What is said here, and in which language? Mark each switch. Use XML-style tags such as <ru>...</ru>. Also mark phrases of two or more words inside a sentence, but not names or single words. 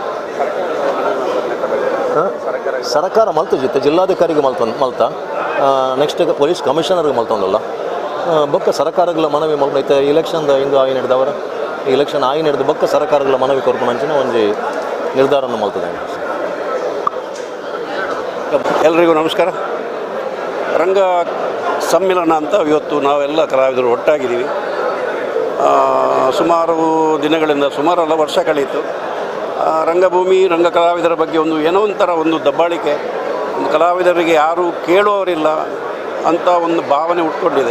<tcy>ಸರ್ಕಾರ ಮಲ್ತಜಿತ್ತು ಜಿಲ್ಲಾಧಿಕಾರಿಗೆ ಮಲ್ತ</tcy> <en>next police commissioner-ge</en> <tcy>ಮಲ್ತೊಂದಲ್ಲ ಬೊಕ್ಕ ಸರ್ಕಾರಗಳ ಮನವಿ ಮಲ್ಪೈತೆ ಇಲೆಕ್ಷನ್ದ ಇಂದು ಆಯಿ ನಡೆದವರ ಇಲೆಕ್ಷನ್ ಆಯಿ ನಡೆದು ಬೊಕ್ಕ ಸರ್ಕಾರಗಳ ಮನವಿ ಕೊರ್ಪು ಅಂಚಿನ ಒಂಜಿ ನಿರ್ಧಾರವನ್ನು ಮಲ್ತದೆ.</tcy> <kn>ಎಲ್ರಿಗೂ ನಮಸ್ಕಾರ. ರಂಗ ಸಮ್ಮಿಲನ ಅಂತ ಇವತ್ತು ನಾವೆಲ್ಲ ಕಲಾವಿದರು ಒಟ್ಟಾಗಿದ್ದೀವಿ. ಸುಮಾರು ದಿನಗಳಿಂದ ಸುಮಾರಲ್ಲ ವರ್ಷ ಕಳೆಯಿತು. ರಂಗಭೂಮಿ ರಂಗ ಕಲಾವಿದರ ಬಗ್ಗೆ ಏನೋ ಒಂಥರ ಒಂದು ದಬ್ಬಾಳಿಕೆ, ಒಂದು ಕಲಾವಿದರಿಗೆ ಯಾರೂ ಕೇಳುವವರಿಲ್ಲ ಅಂತ ಒಂದು ಭಾವನೆ ಉಟ್ಕೊಂಡಿದೆ.</kn>